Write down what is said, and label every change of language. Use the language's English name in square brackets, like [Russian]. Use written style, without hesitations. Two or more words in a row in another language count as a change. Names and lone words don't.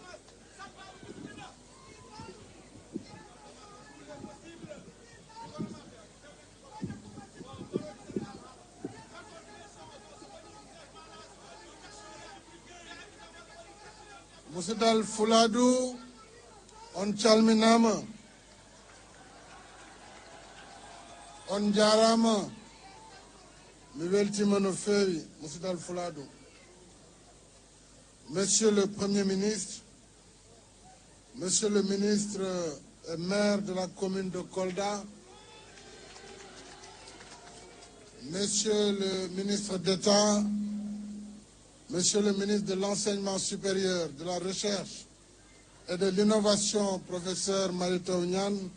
[Fula] Moussidal Fouladou, on calminama, on jarama, mi weltima no fewi, Moussidal Fouladou. [French] Monsieur le Premier ministre, Monsieur le ministre et maire de la commune de Kolda, Monsieur le ministre d'État, Monsieur le ministre de l'Enseignement supérieur, de la Recherche et de l'Innovation, professeur Marito Nyan,